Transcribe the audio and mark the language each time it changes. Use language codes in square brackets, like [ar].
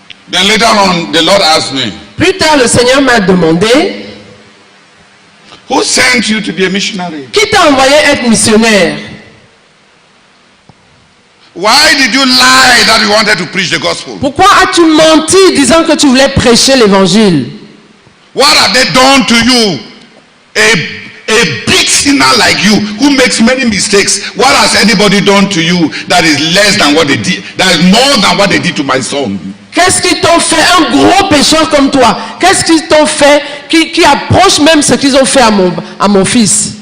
[en] Then later on, the Lord asked me, [fr] Plus tard, le Seigneur m'a demandé, [en] who sent you to be a missionary? [fr] qui t'a envoyé être missionnaire? [en] Why did you lie that you wanted to preach the gospel? [fr] Pourquoi as-tu menti disant que tu voulais prêcher l'évangile? [en] What have they done to you? A big sinner like you who makes many mistakes. What has anybody done to you that is less than what they did? That is more than what they did to my son? [fr] Qu'est-ce qu'ils t'ont fait, un gros pécheur comme toi? Qu'est-ce qu'ils t'ont fait qui approche même ce qu'ils ont fait à mon fils?